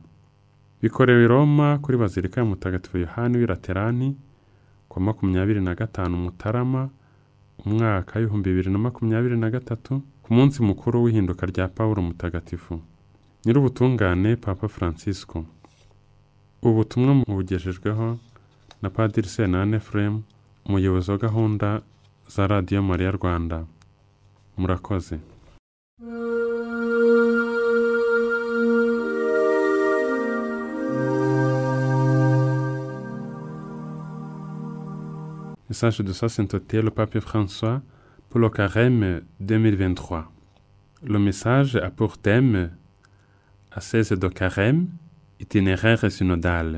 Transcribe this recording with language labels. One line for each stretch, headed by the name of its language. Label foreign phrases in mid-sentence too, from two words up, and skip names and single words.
Kinyarwanda: Bikorewe i Roma kuri Bazilika ya Mutagatifu Yohani w'i Laterani ku 25 Mutarama umwaka 2023 ku munsi mukuru w'ihinduka rya Pawulo Mutagatifu. Nyir'ubutungane Papa Francisco. Ubutumwa bugejejweho na Padiri Senane Ephrem, umuyobozi wa gahunda za Radio Maria Rwanda. Murakoze.
French: Message de sa sainteté le Pape François pour le Carême 2023. Le message a pour thème Ascèse de Carême, itinéraire synodal.